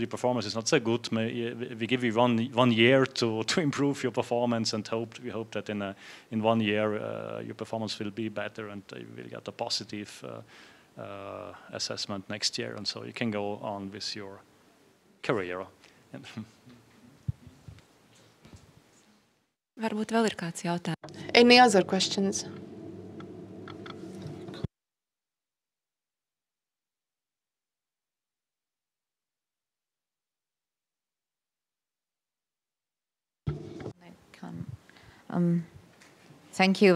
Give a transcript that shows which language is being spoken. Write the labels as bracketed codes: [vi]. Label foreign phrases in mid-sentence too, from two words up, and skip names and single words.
[en] Your performance is not so good. We give you one year to improve your performance, and we hope that in 1 year your performance will be better, and you will get a positive assessment next year, and so you can go on with your career. [lv] Varbūt vēl ir kāds jautājums. [en] Any other questions? Thank you.